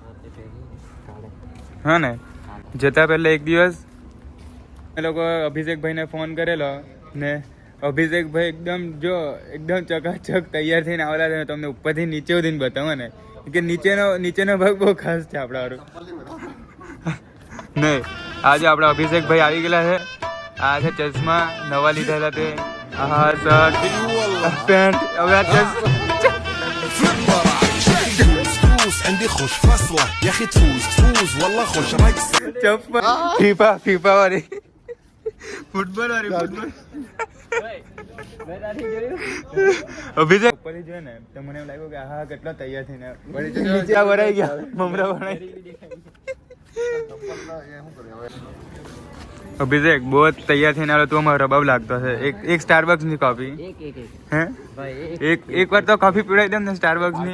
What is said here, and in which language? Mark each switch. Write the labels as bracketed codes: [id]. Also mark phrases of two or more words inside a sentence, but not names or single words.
[gu] હા ને જતા પહેલા એક દિવસ એ લોકો અભિષેકભાઈને ફોન કરેલો ને અભિષેકભાઈ એકદમ ચકાચક તૈયાર થઈને આવેલા છે. તમને ઉપરથી નીચે સુધીને બતાવો ને કે નીચેનો ભાગ બહુ ખાસ છે આપણા વાળું. નહીં આજે આપણા અભિષેકભાઈ આવી ગયેલા છે. આ છે ચશ્મા નવા લીધેલા તે હા શર્ટ પેન્ટ હવે આ [ar] عندي خوش فصلة يا اخي تفوز والله خوش رايك [gu] ચપ્પલ ફીફા વાળી ફૂટબોલ વાળી ફૂટબોલ અભિષેક ઉપરથી જોયે ને તો મને એમ લાગ્યું કે હા કેટલો તૈયાર થઈને નીચે ભરાઈ ગયા મમરા ભરાઈ અભિષેક બહુ તૈયાર થઈને આવ્યો તું અમારો રબાબ લાગતો છે એક સ્ટારબક્સ ની કોફી હે એક વાર તો કોફી પીવડાવી દેમ ને સ્ટારબક્સ ની